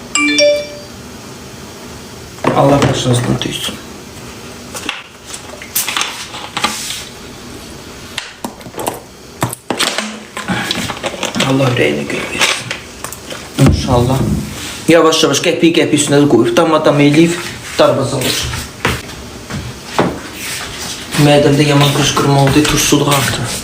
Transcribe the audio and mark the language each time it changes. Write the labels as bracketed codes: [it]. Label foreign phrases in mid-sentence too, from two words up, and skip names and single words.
[tr] Allah başınızdan tüysün. Allah yüreğine göre versin. [az] İnşallah. Yavaş yavaş qəpik [tr] üstüne de koyup [az] dam eləyib darbaza olur. Mədəmdə yaman qışqırma oldu, turşuluq artdı.